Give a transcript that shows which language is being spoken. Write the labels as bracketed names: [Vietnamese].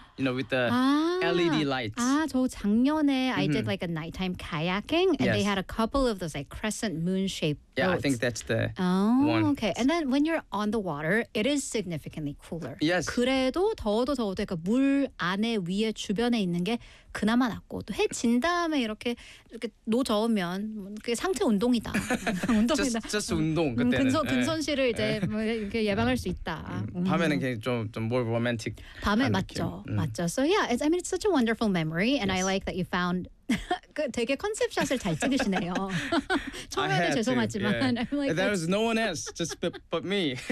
[English] You know, with the LED lights. Ah, [Korean] 저 작년에 [English] I did like a nighttime kayaking, and they had a couple of those like crescent moon-shaped boats. Yeah, I think that's the one. Okay. And then when you're on the water, it is significantly cooler. Yes. [Korean] 그래도 더워도 그러니까 물 안에 위에 주변에 있는 게 그나마 낫고 또 해 진 다음에 이렇게 노 저으면 그게 상체 운동이다. 운동이다. just 운동 그때는. 근손실을 이제 뭐 이렇게 예방할 수 있다. 밤에는 그냥 좀 [English] more romantic. [Korean] 밤에 맞죠. 맞죠. [English] So yeah, I mean, it's such a wonderful memory, and I like that you found [Korean] 되게 컨셉 샷을 잘 찍으시네요. 처음에는 죄송하지만 [English] I'm like, there was no one else, just but me.